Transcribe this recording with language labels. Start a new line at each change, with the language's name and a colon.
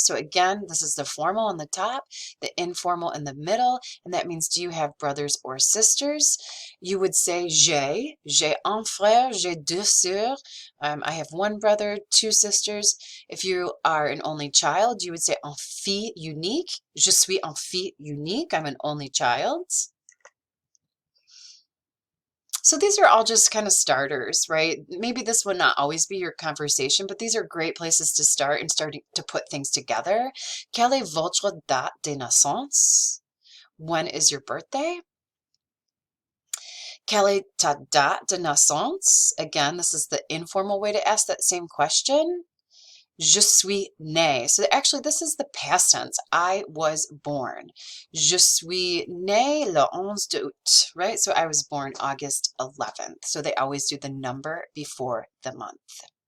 English: So again, this is the formal on the top, the informal in the middle, and that means do you have brothers or sisters? You would say
French: j'ai un frère, j'ai deux sœurs.
English: I have one brother, 2 sisters. If you are an only child, you would say
French: un fils unique. Je suis un fils unique.
English: I'm an only child. So these are all just kind of starters, right? Maybe this would not always be your conversation, but these are great places to start and starting to put things together.
French: Quelle est votre date de naissance?
English: When is your birthday?
French: Quelle est ta date de naissance?
English: Again, this is the informal way to ask that same question.
French: Je suis né.
English: So actually, this is the past tense. I was born.
French: Je suis né le 11 août, right?
English: So I was born August 11th. So they always do the number before the month.